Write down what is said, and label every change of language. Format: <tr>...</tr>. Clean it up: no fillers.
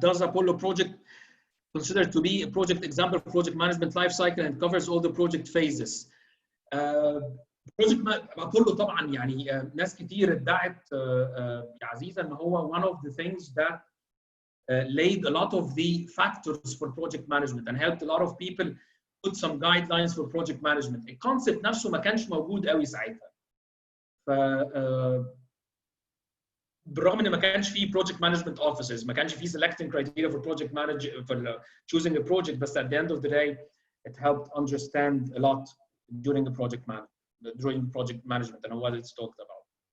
<en>Does Apollo project considered to be a project example of project management life cycle and covers all the project phases? project Apollo</en> <ar>طبعا يعني ناس كتير ادعت يا عزيزة ان هو</ar> <en>one of the things that laid a lot of the factors for project management and helped a lot of people put some guidelines for project management.</en> <ar>الكونسبت نفسه ما كانش موجود قوي ساعتها. ف بالرغم ان ما كانش فيه</ar> <en>project management officers،</en> <ar>ما كانش فيه</ar> <en>selecting criteria for project manager for choosing a project، but at the end of the day it helped understand a lot during the project management and what it's talked about.</en>